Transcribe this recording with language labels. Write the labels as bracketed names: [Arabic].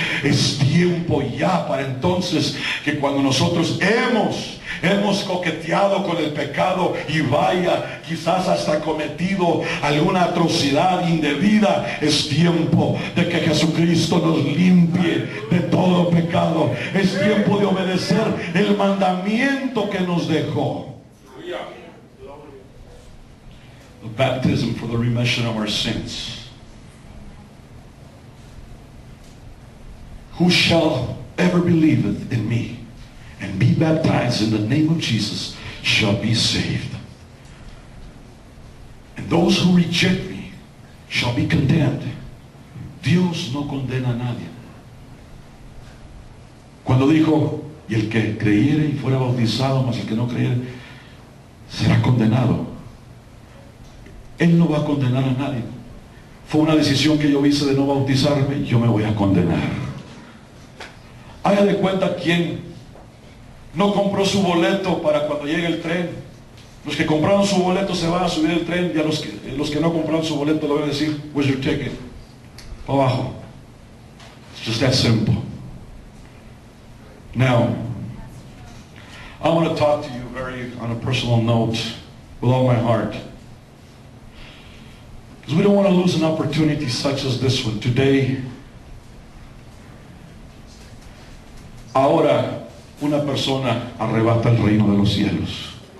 [Spanish] Es tiempo ya para entonces que cuando nosotros hemos coqueteado con el pecado y vaya, quizás hasta cometido alguna atrocidad indebida, es tiempo de que Jesucristo nos limpie de todo pecado. Es tiempo de obedecer el mandamiento que nos dejó. [English] The baptism for the remission of our sins. Whosoever believeth in me and be baptized in the name of Jesus shall be saved. And those who reject me shall be condemned. [Spanish] Dios no condena a nadie. Cuando dijo: y el que creyere y fuera bautizado, mas el que no creyere será condenado, Él no va a condenar a nadie. Fue una decisión que yo hice de no bautizarme. Yo me voy a condenar. Haga de cuenta quien no compró su boleto para cuando llegue el tren. Los que compraron su boleto se van a subir el tren, y a los que no compraron su boleto le van a decir: [English] where's your ticket? [Spanish] Para abajo. [English] It's just that simple. Now, I want to talk to you on a personal note, with all my heart. Because we don't want to lose an opportunity such as this one. Today, [Spanish] ahora una persona arrebata el reino de los cielos.